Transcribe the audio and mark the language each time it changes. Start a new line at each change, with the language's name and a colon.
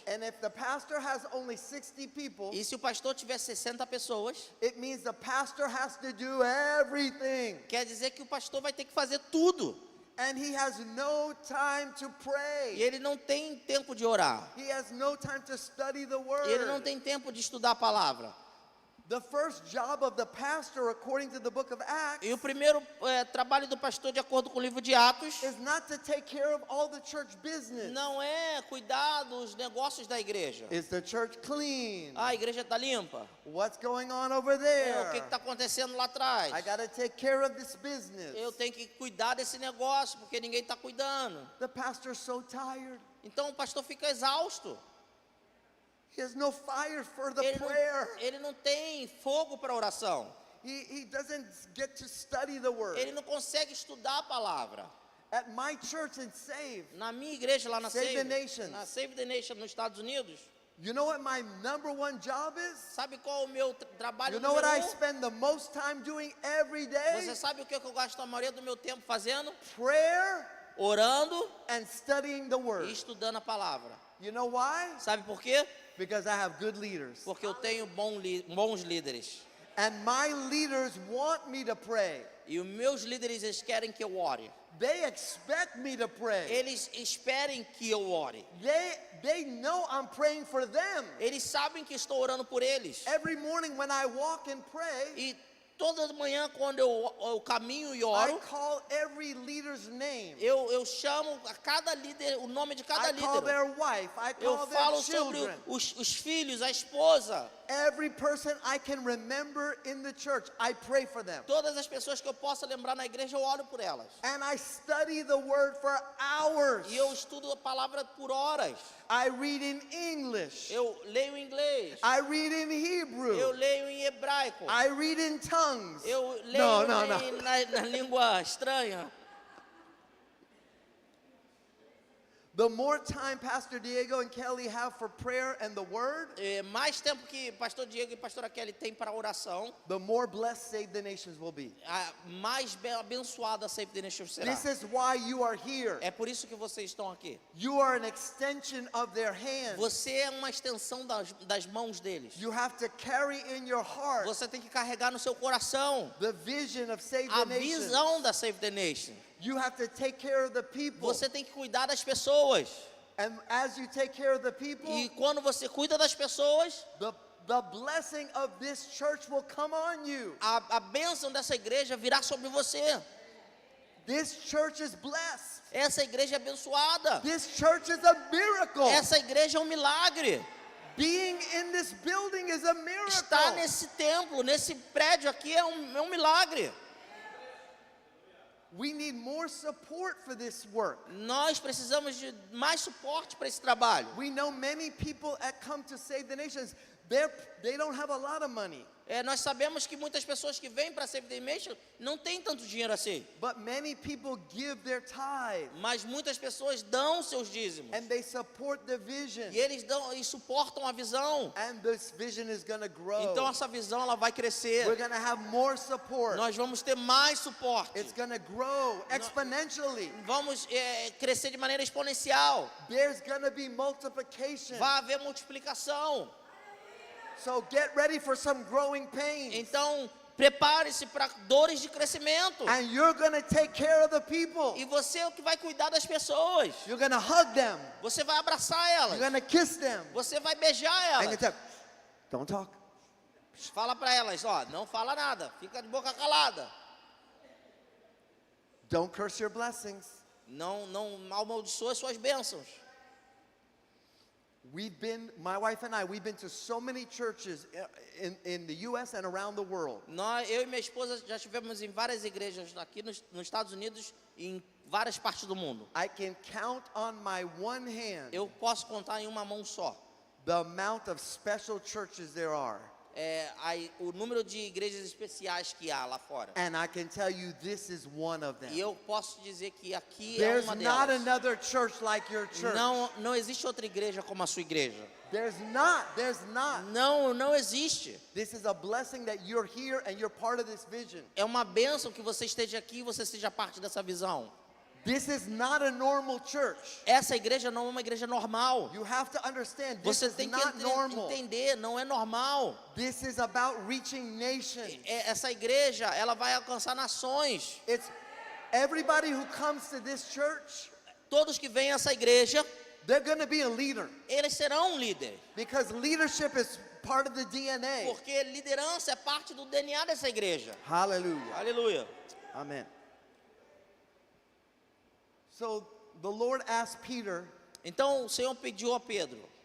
English: And if the pastor has only 60 people,
Portuguese: E se o pastor tiver 60 pessoas,
English: it means the pastor has to do everything.
Portuguese: quer dizer que o pastor vai ter que fazer tudo.
English: And he has no time to
Portuguese: E
English: pray.
Portuguese: ele não tem tempo de orar.
English: He has no time to study the
Portuguese: E ele não
English: word.
Portuguese: tem tempo de estudar a palavra.
English: The first job of the pastor, according to the book of Acts,
Portuguese: E o primeiro trabalho do pastor, de acordo com o livro de Atos,
English: is not to take care of all the church business.
Portuguese: não é cuidar dos negócios da igreja.
English: Is the church clean?
Portuguese: Ah, a igreja está limpa.
English: What's going on over
Portuguese: O que
English: there?
Portuguese: está acontecendo lá atrás?
English: I got to take care of this business.
Portuguese: Eu tenho que cuidar desse negócio, porque ninguém está cuidando.
English: The pastor's so tired.
Portuguese: Então o pastor fica exausto.
English: He has no fire for the
Portuguese: Ele
English: prayer.
Portuguese: ele não tem fogo para oração.
English: He doesn't get to study the word.
Portuguese: Ele não consegue estudar a palavra.
English: At my church in Save,
Portuguese: Na minha igreja lá na
English: Save the Save, Nations.
Portuguese: na Save the Nation nos Estados Unidos,
English: you know what my number one job is?
Portuguese: sabe qual é o meu trabalho
English: You know what I
Portuguese: número 1?
English: spend the most time doing every day?
Portuguese: Você sabe o que eu gasto a maioria do meu tempo fazendo?
English: Prayer
Portuguese: Orando
English: and studying the
Portuguese: e
English: word.
Portuguese: estudando a palavra.
English: You know why?
Portuguese: Sabe por quê?
English: Because I have good leaders.
Portuguese: Porque eu tenho bons líderes.
English: And my leaders want me to pray.
Portuguese: E os meus líderes, eles querem que eu ore.
English: They expect me to pray.
Portuguese: Eles esperem que eu ore.
English: They know I'm praying for them.
Portuguese: Eles sabem que estou orando por eles.
English: Every morning when I walk and pray,
Portuguese: E toda manhã, quando eu caminho e
English: I
Portuguese: oro,
English: call every leader's name.
Portuguese: eu chamo a cada líder, o nome de cada
English: I call
Portuguese: líder.
English: their wife. I
Portuguese: Eu
English: call their
Portuguese: falo sobre
English: children.
Portuguese: os filhos, a esposa.
English: Every person I can remember in the church, I pray for them.
Portuguese: Todas as pessoas que eu possa lembrar na igreja, eu oro por elas.
English: And I study the word for hours.
Portuguese: E eu estudo a palavra por horas.
English: I read in English.
Portuguese: Eu leio em inglês.
English: I read in
Portuguese: Eu
English: Hebrew.
Portuguese: leio em hebraico.
English: I read in tongues.
Portuguese: Eu leio
English: No, no,
Portuguese: na língua estranha.
English: The more time Pastor Diego and Kelly have for prayer and the word,
Portuguese: Mais tempo que pastor Diego e pastora Kelly têm para oração,
English: the more blessed Save the Nations will be.
Portuguese: mais abençoada a Save the Nation será.
English: This is why you are here.
Portuguese: É por isso que vocês estão aqui.
English: You are an extension of their hands.
Portuguese: Você é uma extensão das mãos deles.
English: You have to carry in your heart
Portuguese: Você tem que carregar no seu coração
English: the vision of Save
Portuguese: a
English: the Nations.
Portuguese: visão da Save the Nation.
English: You have to take care of the people.
Portuguese: Você tem que cuidar das pessoas.
English: And as you take care of the people,
Portuguese: E quando você cuida das pessoas,
English: the blessing of this church will come on you.
Portuguese: a bênção dessa igreja virá sobre você.
English: This church is blessed.
Portuguese: Essa igreja é abençoada.
English: This church is a miracle.
Portuguese: Essa igreja é um milagre.
English: Being in this building is a
Portuguese: Estar
English: miracle.
Portuguese: nesse templo, nesse prédio aqui é um milagre.
English: We need more support for this work.
Portuguese: Nós precisamos de mais suporte para esse trabalho.
English: We know many people that come to Save the Nations, they don't have a lot of money.
Portuguese: Nós sabemos que muitas pessoas que vêm para Save the Nation não têm tanto dinheiro assim.
English: But many people give their tithe
Portuguese: Mas muitas pessoas dão seus dízimos.
English: and they support the vision.
Portuguese: E eles dão e suportam a visão.
English: And this vision is going to grow.
Portuguese: Então essa visão ela vai crescer.
English: We're going to have more support.
Portuguese: Nós vamos ter mais suporte.
English: It's going to grow exponentially.
Portuguese: Vamos crescer de maneira exponencial.
English: There's going to be multiplication.
Portuguese: Vai haver multiplicação.
English: So get ready for some growing pains.
Portuguese: Então, prepare-se para dores de crescimento.
English: And you're going to take care of the people.
Portuguese: E você é o que vai cuidar das pessoas.
English: You're going to hug them.
Portuguese: Você vai abraçar
English: You're
Portuguese: elas.
English: going to kiss them.
Portuguese: Você vai beijar
English: And you
Portuguese: elas.
English: tell, don't talk.
Portuguese: Fala para elas, ó, não fala nada. Fica de boca calada.
English: Don't curse your blessings.
Portuguese: Não amaldiçoe suas bênçãos.
English: My wife and I, we've been to so many churches in the U.S. and around the world.
Portuguese: Eu e minha esposa já estivemos em várias igrejas aqui nos Estados Unidos e em várias partes do mundo.
English: I can count on my one hand
Portuguese: Eu posso contar em uma mão só.
English: the amount of special churches there are.
Portuguese: O número de igrejas especiais que há lá fora.
English: And I can tell you this is one of them.
Portuguese: E eu posso dizer que aqui é
English: There's
Portuguese: uma
English: not
Portuguese: delas.
English: another church like your church.
Portuguese: Não existe outra igreja como a sua igreja.
English: There's not.
Portuguese: Não existe.
English: This is a blessing that you're here and you're part of this vision.
Portuguese: É uma bênção que você esteja aqui e você seja parte dessa visão.
English: This is not a normal church.
Portuguese: Essa igreja não é uma igreja normal.
English: You have to understand this
Portuguese: Você
English: is
Portuguese: tem que
English: not normal.
Portuguese: entender, não é normal.
English: This is about reaching nations.
Portuguese: Essa igreja, ela vai alcançar nações.
English: It's everybody who comes to this church,
Portuguese: Todos que vêm a essa igreja,
English: they're going to be a leader
Portuguese: eles serão um líder.
English: because leadership is part of the DNA.
Portuguese: Porque liderança é parte do DNA dessa igreja.
English: Hallelujah.
Portuguese: Aleluia. Amen.
English: So the Lord asked Peter,
Portuguese: Então o Senhor pediu a Pedro,